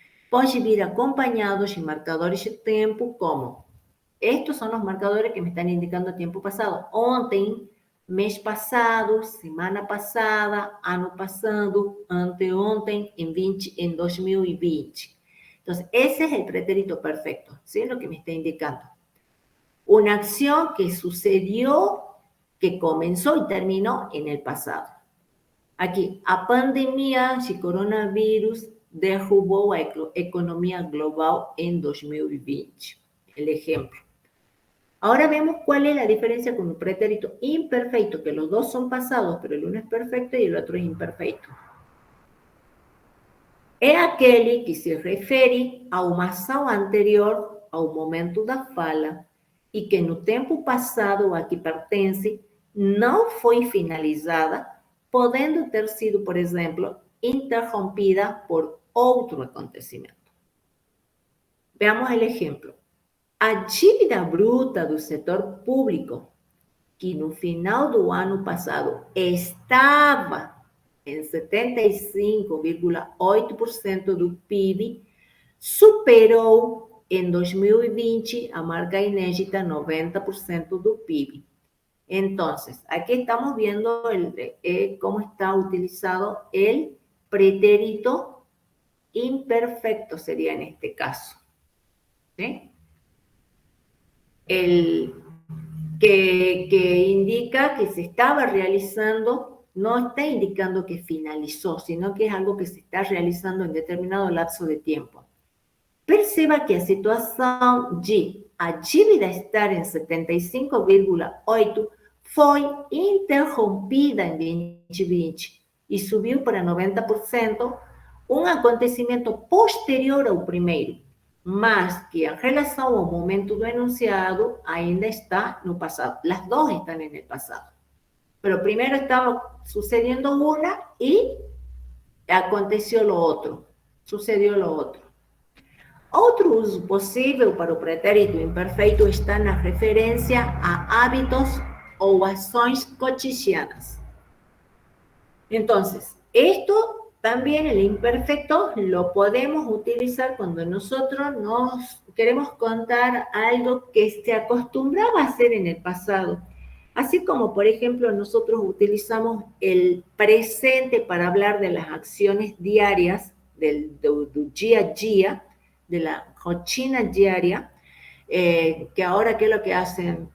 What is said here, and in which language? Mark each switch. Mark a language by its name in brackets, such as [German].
[Portuguese] Pode vir acompanhado de marcadores de tempo como: estos são os marcadores que me estão indicando tempo passado. Ontem, mês passado, semana passada, ano passado, anteontem, em 2020. [Spanish] Entonces, ese es el pretérito perfecto, ¿sí? Lo que me está indicando. Una acción que sucedió, que comenzó y terminó en el pasado. Aquí, [Portuguese] a pandemia de coronavírus derrubou a economia global em 2020. [Spanish] el ejemplo. Ahora vemos cuál es la diferencia con un pretérito imperfeito, que los dos son pasados, pero el uno es perfecto y el otro es imperfeito. [Portuguese] É aquele que se refere a uma ação anterior ao momento da fala e que no tempo passado a que pertence não foi finalizada, podendo ter sido, por exemplo, interrompida por outro acontecimento. [Spanish] Veamos [Portuguese] o exemplo. A dívida bruta do setor público, que no final do ano passado estava em 75,8% do PIB, superou em 2020 a marca inédita 90% do PIB. [Spanish] Entonces, aquí estamos viendo cómo está utilizado el pretérito imperfecto, sería en este caso. ¿Sí? El que indica que se estaba realizando, no está indicando que finalizó, sino que es algo que se está realizando en determinado lapso de tiempo. [Portuguese] Perceba que a situação de a dívida estar em 75,8 foi interrompida em 2020 e subiu para 90%, um acontecimento posterior ao primeiro, mas que em relação ao momento do enunciado ainda está no passado. [Spanish] Las dos están en el pasado. Pero primero estaba sucediendo una y aconteció lo otro, sucedió lo otro. [Portuguese] Outro uso possível para o pretérito imperfeito está na referência a hábitos ou ações cotidianas. [Spanish] Entonces, esto también el imperfecto lo podemos utilizar cuando nosotros nos queremos contar algo que se acostumbraba a hacer en el pasado. Así como, por ejemplo, nosotros utilizamos el presente para hablar de las acciones diarias, del día a día, de la rutina diaria, que ahora, ¿qué es lo que hacen?